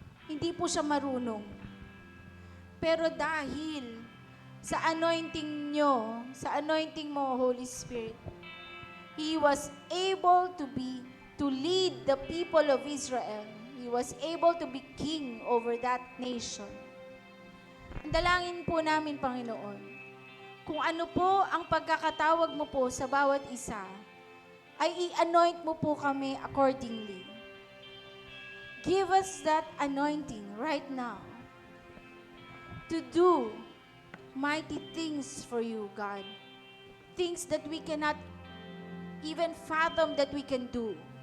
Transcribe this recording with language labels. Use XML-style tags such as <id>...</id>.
<tl>Hindi po siya marunong. Pero dahil sa anointing nyo, sa anointing mo, Holy Spirit,</tl> <en>he was able to lead the people of Israel. He was able to be king over that nation.</en> <tl>Ang dalangin po namin, Panginoon, kung ano po ang pagkakatawag mo po sa bawat isa, ay i-anoint mo po kami accordingly.</tl> <en>Give us that anointing right now to do mighty things for you, God. Things that we cannot even fathom that we can do.</en>